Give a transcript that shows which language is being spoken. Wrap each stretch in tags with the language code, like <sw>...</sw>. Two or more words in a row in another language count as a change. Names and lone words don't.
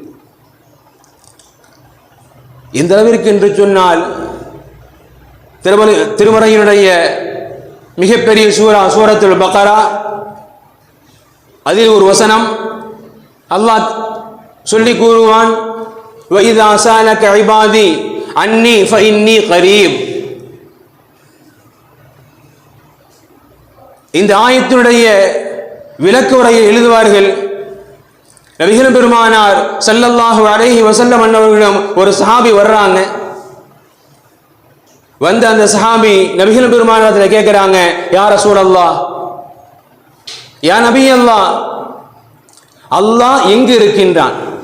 <ta>எந்த அளவிற்கு என்று சொன்னால் திருமறையினுடைய மிகப்பெரிய சூரத்துல் பக்ரா, அதில் ஒரு வசனம் அல்லாஹ் சொல்லி கூறுவான்,</ta> <ar>وَإِذَا سَأَلَكَ عِبَادِي عَنِّي فَإِنِّي قَرِيبٌ.</ar> <ta>இந்த ஆயத்தினுடைய விளக்க உரையை எழுதுவார்கள், நபிகள் பெருமானார்</ta> <ar>صلى الله عليه وسلم</ar> <ta>அன்னவர்களிடம் ஒரு சஹாபி வர்றாங்க. வந்து அந்த சஹாபி நபிகள் பெருமானாரத்தில் கேட்கிறாங்க,</ta> <ar>يا رسول الله، يا نبي الله,</ar> <ta>அல்லாஹ் எங்கு இருக்கின்றான்?</ta>